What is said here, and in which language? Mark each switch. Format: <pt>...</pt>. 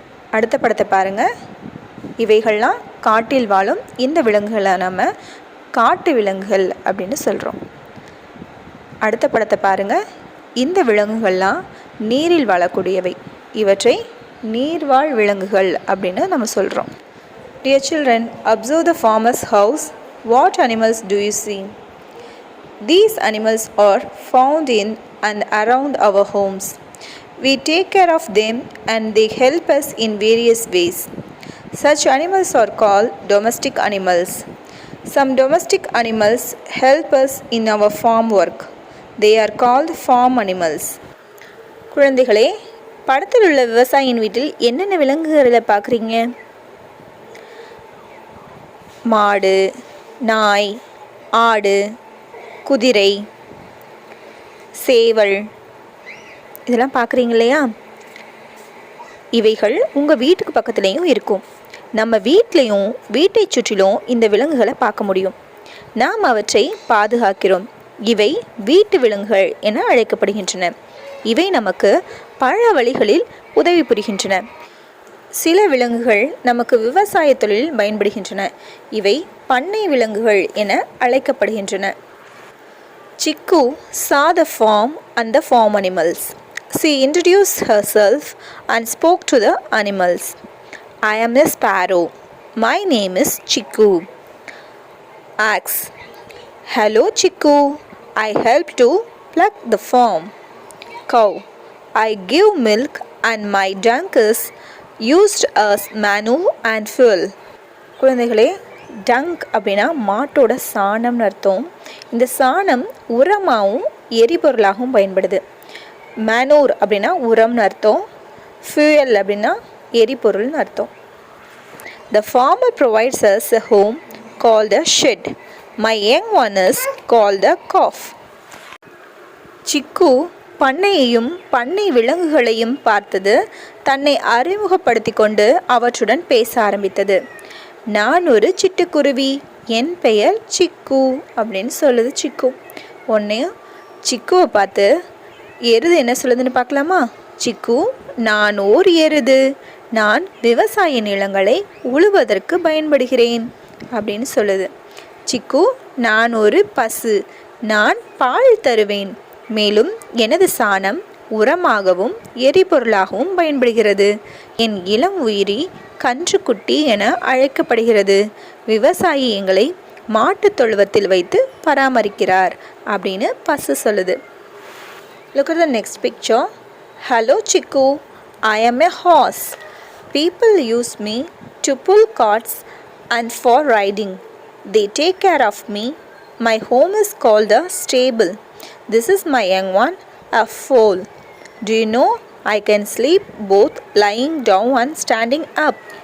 <ta>அடுத்த படத்தை பாருங்கள். இவைகள்லாம் காட்டில் வாழும். இந்த விலங்குகளை நம்ம காட்டு விலங்குகள் அப்படின்னு சொல்கிறோம். அடுத்த படத்தை பாருங்கள். இந்த விலங்குகள்லாம் நீரில் வாழக்கூடியவை. இவற்றை நீர்வாழ் விலங்குகள் அப்படின்னு நம்ம சொல்கிறோம்.</ta> <en>Dear children, observe the farmer's house. What animals do you see? These animals are found in and around our homes. We take care of them and they help us in various ways. Such animals are called domestic animals. Some domestic animals help us in our farm work. They are called farm animals.</en> <ta>குழந்தைகளே, படத்தில் உள்ள விவசாயியின் வீட்டில் என்னென்ன விலங்குகளை பார்க்குறீங்க? மாடு, நாய், ஆடு, குதிரை, சேவல், இதெல்லாம் பார்க்குறீங்க இல்லையா? இவைகள் உங்கள் வீட்டுக்கு பக்கத்துலேயும் இருக்கும். நம்ம வீட்லேயும் வீட்டை சுற்றிலும் இந்த விலங்குகளை பார்க்க முடியும். நாம் அவற்றை பாதுகாக்கிறோம். இவை வீட்டு விலங்குகள் என அழைக்கப்படுகின்றன. இவை நமக்கு பல வழிகளில் உதவி புரிகின்றன. சில விலங்குகள் நமக்கு விவசாய தொழிலில் பயன்படுகின்றன. இவை பண்ணை விலங்குகள் என அழைக்கப்படுகின்றன.</ta> <en>Chiku saw the farm and the farm animals. She introduced herself and spoke to the animals. I am a sparrow. My name is Chiku. Axe. Hello Chiku. I help to pluck the farm. Cow. I give milk and my dung is used as manure and fuel.</en> <ta>குழந்தைகளே, tongue அப்படின்னா மாட்டோட சாணம்னு அர்த்தம். இந்த சாணம் உரமாகவும் எரிபொருளாகவும் பயன்படுது. Manure அப்படின்னா உரம்னு அர்த்தம். Fuel அப்படின்னா எரிபொருள்னு அர்த்தம்.</ta> <en>The farmer provides us a home called a shed. My young one is called a calf.</en> <ta>சிக்கு பண்ணையையும் பண்ணை விலங்குகளையும் பார்த்தது தன்னை அறிமுகப்படுத்தி கொண்டு அவற்றுடன் பேச ஆரம்பித்தது. நான் ஒரு சிட்டுக்குருவி, என் பெயர் சிக்கு அப்படின்னு சொல்லுது சிக்கு. ஒன்று சிக்குவை பார்த்து எருது என்ன சொல்லுதுன்னு பார்க்கலாமா? சிக்கு, நான் ஓர் எருது, நான் விவசாய நிலங்களை உழுவதற்கு பயன்படுகிறேன் அப்படின்னு சொல்லுது. சிக்கு, நான் ஒரு பசு, நான் பால் தருவேன், மேலும் எனது சாணம் உரமாகவும் எரிபொருளாகவும் பயன்படுகிறது. என் இளம் உயிரி கன்றுக்குட்டி என அழைக்கப்படுகிறது. விவசாயி எங்களை மாட்டுத் தொழுவத்தில் வைத்து பராமரிக்கிறார் அப்படின்னு பசு சொல்லுது.</ta> <en>Look at the next picture. Hello Chiku, I am a horse. People use me to pull carts and for riding. They take care of me. My home is called a stable. This is my young one, a foal. Do you know I can sleep both lying down and standing up?</en>